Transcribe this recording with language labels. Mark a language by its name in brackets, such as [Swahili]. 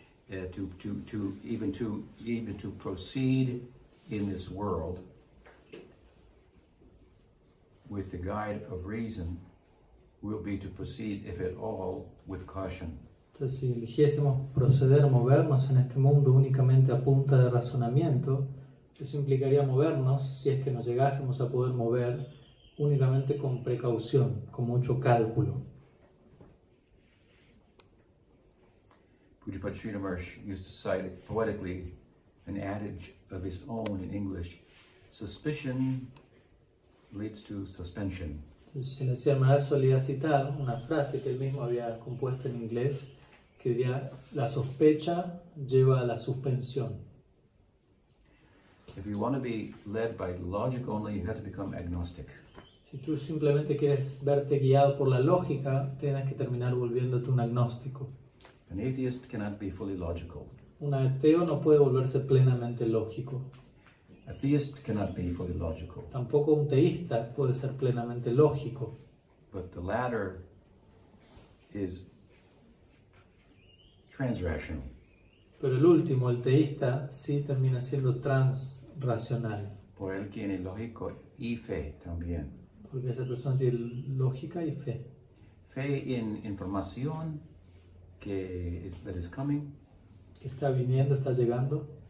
[English] Even to proceed in this world with the guide of reason will be to proceed, if at all, with caution. [Spanish] Entonces, si eligiésemos proceder, movernos en este mundo únicamente a punta de razonamiento, eso implicaría movernos, si es que nos llegásemos a poder mover, únicamente con precaución, con mucho cálculo. [English] Pujapad Srila Maharaj used to cite poetically an adage of his own in English: suspicion leads to suspension. [Spanish] Entonces, el Maharaj solía citar una frase que él mismo había compuesto en inglés, que diría: la sospecha lleva a la suspensión. [English] If you want to be led by logic only, you have to become agnostic. [Spanish] Si tú simplemente quieres verte guiado por la lógica, tienes que terminar volviéndote un agnóstico. [English] An atheist cannot be fully logical. [Spanish] Un ateo no puede volverse plenamente lógico. [English] A theist cannot be fully logical. [Spanish] Tampoco un teísta puede ser plenamente lógico. [English] But the latter is transrational. [Spanish] Pero el último, el teísta, sí termina siendo transracional. Por él tiene lógico y fe también. Porque esa persona tiene lógica y fe. Fe en información [English] that is coming. [Spanish] Que está viniendo, está llegando.